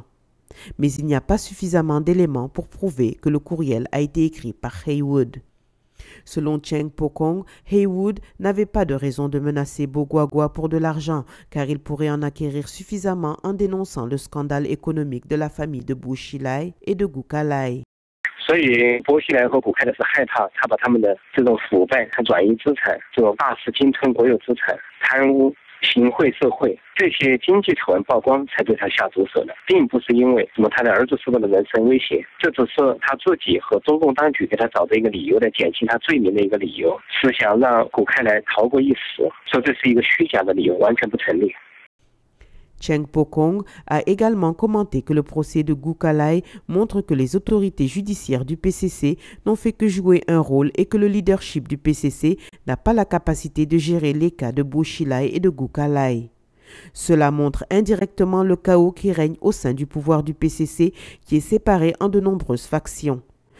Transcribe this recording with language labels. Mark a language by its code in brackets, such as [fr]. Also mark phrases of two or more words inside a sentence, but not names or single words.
[fr] Mais il n'y a pas suffisamment d'éléments pour prouver que le courriel a été écrit par Haywood. Selon Cheng Pokong, Haywood n'avait pas de raison de menacer Bo Guagua pour de l'argent, car il pourrait en acquérir suffisamment en dénonçant le scandale économique de la famille de Bo Xilai et de Gu Kailai. [zh] 所以，薄熙来和古开的是害怕他把他们的这种腐败和转移资产、这种大肆侵吞国有资产、贪污、行贿受贿这些经济丑闻曝光，才对他下毒手的，并不是因为什么他的儿子受到了人身威胁，这只是他自己和中共当局给他找的一个理由来减轻他罪名的一个理由，是想让古开来逃过一死，说这是一个虚假的理由，完全不成立。 [fr] Cheng Pokong a également commenté que le procès de Gu Kailai montre que les autorités judiciaires du PCC n'ont fait que jouer un rôle et que le leadership du PCC n'a pas la capacité de gérer les cas de Bo Xilai et de Gu Kailai. Cela montre indirectement le chaos qui règne au sein du pouvoir du PCC qui est séparé en de nombreuses factions.